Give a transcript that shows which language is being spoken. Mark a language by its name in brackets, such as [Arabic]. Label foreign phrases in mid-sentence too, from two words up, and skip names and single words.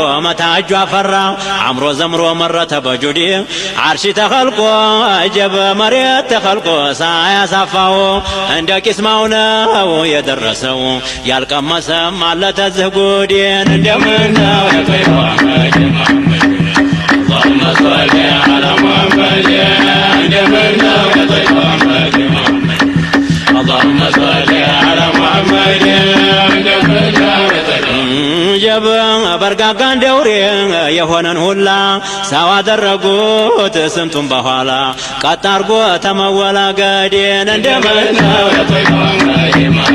[Amharic] መታጁ አፈራ አምሮ ዘምሮ መረተ በጁዲ ዓርሽ ተኸልቆ ጀበ መሬት ተኸልቆ ሳያሳፋው እንደ ቂስማው ነው የደረሰው ያልቀመሰም አለ ተዝህ ጉዴን እንደምነው የጠይባ ሐዴን [Arabic] اللهم صل على محمد [Amharic] እንደምነው የጠይባ ሐዴን [Arabic] اللهم صل على محمد [Amharic] እንደምነው የጠይባ ጀብ በርጋጋ እንደውሬ የሆነን ሁላ ሰው አደረጉት ስንቱን በኋላ ቀጥ አርጎ ተመወላገዴን እንደምነው የጠይባ ሐዴን